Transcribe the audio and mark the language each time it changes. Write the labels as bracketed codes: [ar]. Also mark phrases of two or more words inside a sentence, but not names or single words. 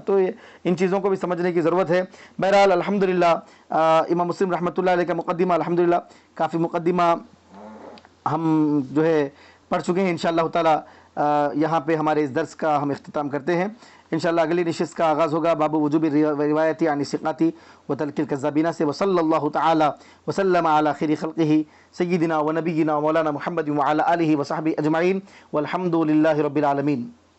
[ur] تو ان چیزوں کو بھی سمجھنے کی ضرورت ہے. بہرحال الحمدللہ امام مسلم [ar] رحمۃ اللہ علیہ [ur] کا مقدمہ الحمدللہ کافی مقدمہ ہم جو ہے پڑھ چکے ہیں. [ar] انشاءاللہ تعالی [ur] یہاں پہ ہمارے اس درس کا ہم اختتام کرتے ہیں. انشاءاللہ اگلی نشست کا آغاز ہوگا [ar] باب وجوب روایتی عن ثقاتی و ترک الکذابین [ur] سے. [ar] وصلی اللہ تعالی وسلم علی خیر خلقہ سیدنا و نبینا مولانا محمد وعلی آلہ وصحبہ اجمعین والحمد للہ رب العالمین.